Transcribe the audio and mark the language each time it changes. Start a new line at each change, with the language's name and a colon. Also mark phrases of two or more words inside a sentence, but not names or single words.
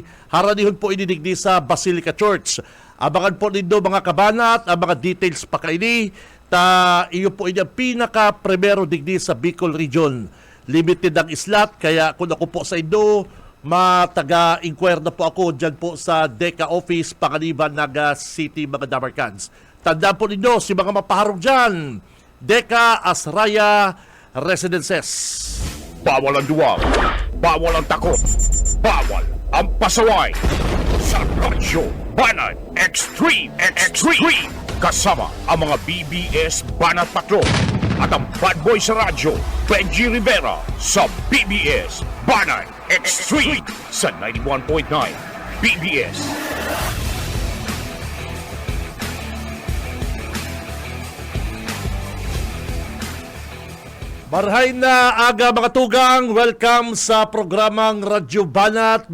Bikol: Haranihon po inidigdi sa Basilica Church. Abangan po nindo, mga kabanat, ang mga details pa kaini. Iyo po inyong pinaka-primero digdi sa Bicol Region. Limited ang islat, kaya kung ako po sa Indo, mataga-inquire na po ako dyan po sa DECA Office, Panganiban, Naga City, mga Damarcans. Tandaan po ninyo, si mga mapaharong dyan, DECA Asraya Residences. Bawal ang duwag, bawal ang takot, bawal ang pasaway. Sa Radyo Banat Extreme.
Filipino: Kasama ang mga BBS Banat Patrol at ang
English: bad boy
Filipino: sa radyo, Benji Rivera sa BBS Banat Extreme sa 91.9 BBS.
Bikol: Marhay na aga, mga tugang, welcome sa programang Radyo Banat.